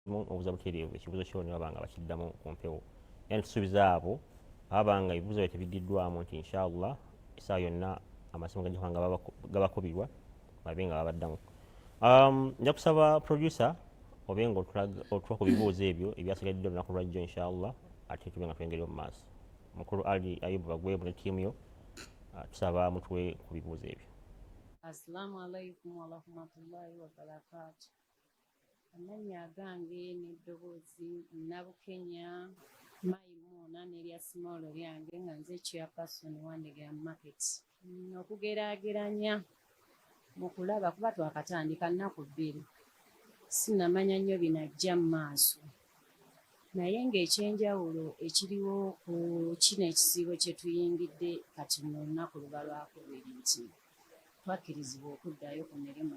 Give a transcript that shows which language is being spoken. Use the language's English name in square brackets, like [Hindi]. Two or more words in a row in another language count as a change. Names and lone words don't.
[Ganda] obuza butereevu ekibuuzo kyo ne babanga bakiddamu ku mpewo yani tusuubiza abo abanga ebibuuzo byabwe tebididdwamu nti [Arabic] إن شاء الله [Ganda] essaawa yonna amasomo gajja kubanga gabakubirwa babe nga babaddamu. Nja kusaba producer obe nga otuwa ku bibuuzo ebyo ebyasigadde olunaku lwajjo [Arabic] إن شاء الله [Ganda] ate tube nga twengeri mu maaso. Mukulu Ali Ayubu Bagwebu ne ttiimu yo tusaba mutuwe ku bibuuzo ebyo. [Arabic] السلام عليكم ورحمة الله وبركاته. [Ganda] Amannya gange n'eddoboozi Nabukenya Maimuna n'erya simolo lyange nga nze chairperson wa Ndegera Market. Okugeraageranya mu kulaba kuba twakatandika nnaku bbiri sinnamanya nnyo binajja mu maaso naye ng'ekyenjawulo ekiriwo ku kino ekisiibo kye tuyingidde kati mu lunaku luba lwakubiri nti twakkirizibwa okuddayo ku mirimu